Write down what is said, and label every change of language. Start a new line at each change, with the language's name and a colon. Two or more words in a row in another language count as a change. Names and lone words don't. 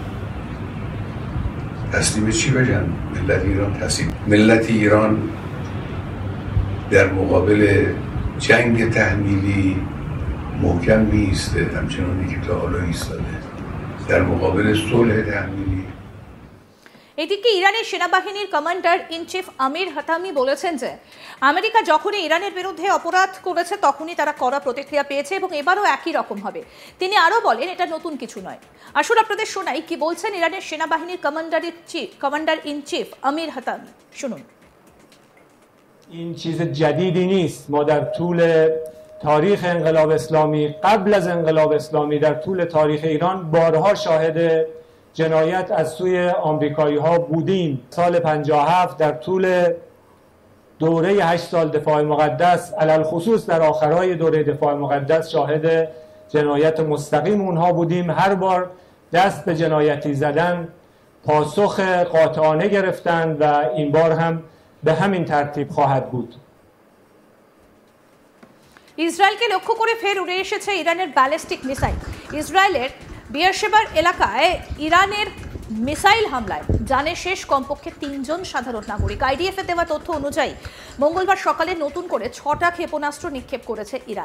Persian: تسلیم چی بشن؟ ملت ایران تسلیم. ملت ایران در مقابل جنگ تحمیلی محکم می‌ایسته، همچنانی که تا حالا ایستاده. در مقابل صلح تحمیلی।
Bangla: এদিকে ইরানের সেনাবাহিনীর
English: commander in chief
Bangla: আমির হাতামি বলেছেন যে আমেরিকা যখনই ইরানের বিরুদ্ধে অপরাধ করেছে তখনই তারা কড়া প্রতিক্রিয়া পেয়েছে এবং এবারও একই রকম হবে। তিনি আরও বলেন, এটা নতুন কিছু নয়। আসলে আপনাদের শোনাই কি বলছেন ইরানের সেনাবাহিনীর
English: commander in chief
Bangla: আমির হাতামি, শুনুন।
Persian: این چیز جدیدی نیست. ما در طول تاریخ انقلاب اسلامی، قبل از انقلاب اسلامی، در طول تاریخ ایران بارها شاهد جنایت از سوی آمریکایی ها بودیم. سال 57 در طول دوره 8 سال دفاع مقدس، علل خصوص در آخرهای دوره دفاع مقدس، شاهد جنایت مستقیم اونها بودیم. هر بار دست به جنایتی زدن پاسخ قاطعانه گرفتند و این بار هم به همین ترتیب خواهد بود.
Bangla: ইসরায়েলকে লক্ষ্য করে ফের উড়ে এসেছে ইরানের ব্যালিস্টিক মিসাইল। ইসরায়েলের বিয়ারশেবার এলাকায় ইরানের মিসাইল হামলায় জানে শেষ কমপক্ষে 3 জন সাধারণ নাগরিক। আইডিএফের দেওয়া তথ্য অনুযায়ী মঙ্গলবার সকালে নতুন করে 6টা ক্ষেপণাস্ত্র নিক্ষেপ করেছে ইরান।